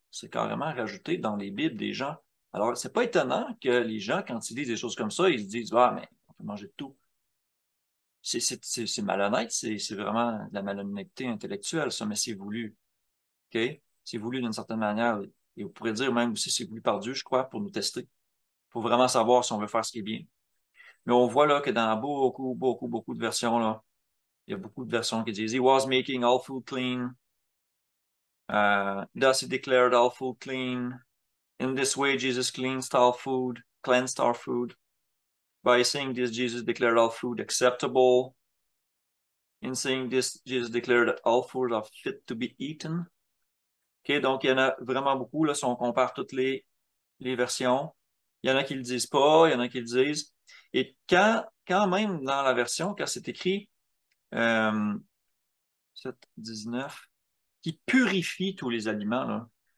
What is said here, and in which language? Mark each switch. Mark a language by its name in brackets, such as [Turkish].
[French] C'est carrément rajouté dans les Bibles des gens. Alors, c'est pas étonnant que les gens, quand ils disent des choses comme ça, ils se disent « Ah, mais on peut manger de tout. » C'est malhonnête, c'est vraiment de la malhonnêteté intellectuelle, ça, mais c'est voulu. OK? C'est voulu d'une certaine manière. Et vous pourrez dire même aussi c'est voulu par Dieu, je crois, pour nous tester. Pour vraiment savoir si on veut faire ce qui est bien. Mais on voit là que dans beaucoup de versions, là, il y a beaucoup de versions qui disent [English] He was making all food clean. Thus he declared all food clean. In this way, Jesus cleansed all food, cleansed our food. By saying this, Jesus declared all food acceptable. In saying this, Jesus declared that all food are fit to be eaten. [French] OK, donc il y en a vraiment beaucoup, là, si on compare toutes les versions. Il y en a qui le disent pas, il y en a qui le disent. Et quand même dans la version, quand c'est écrit 7, 19, qui purifie tous les aliments, là.